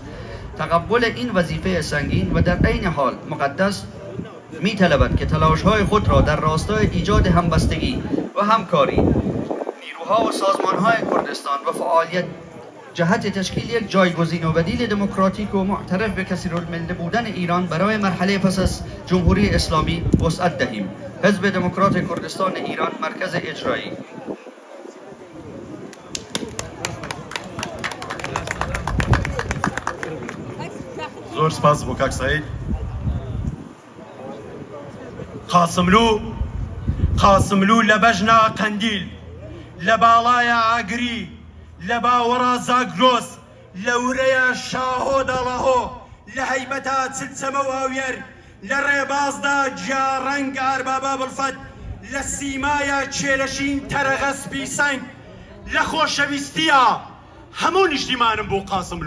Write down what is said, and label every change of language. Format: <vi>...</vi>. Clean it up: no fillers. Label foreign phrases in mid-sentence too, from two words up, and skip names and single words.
<fa>تقبل این وظیفه سنگین و در عین حال مقدس می طلبد که تلاش‌های خود را در راستای ایجاد همبستگی و همکاری نیروها و سازمان‌های کردستان و فعالیت جهت تشکیل یک جایگزین و بدیل دموکراتیک و معترف به کثیرالملت بودن ایران برای مرحله پس از جمهوری اسلامی وسعت دهیم. حزب دموکرات کردستان ایران، مرکز اجرایی.</fa> <ckb>زور سپاس بۆ کاک سعید. قاسملو لە بەژنا قەندیل، لە باڵایە ئاگری، لە باوەڕا زاگرۆس، لە ورەیە شاهۆ دەڵەهۆ، لە هەیبەتە چلچەمە و ئاوێر، لە ڕێبازدا جیاڕەنگ ئاربابا بڵفەت، لە سیمایە چێلەشین تەرەغەسپی سەنگ، لە خۆشەویستیە هەموو نیشتیمانم بۆ قاسملو.</ckb>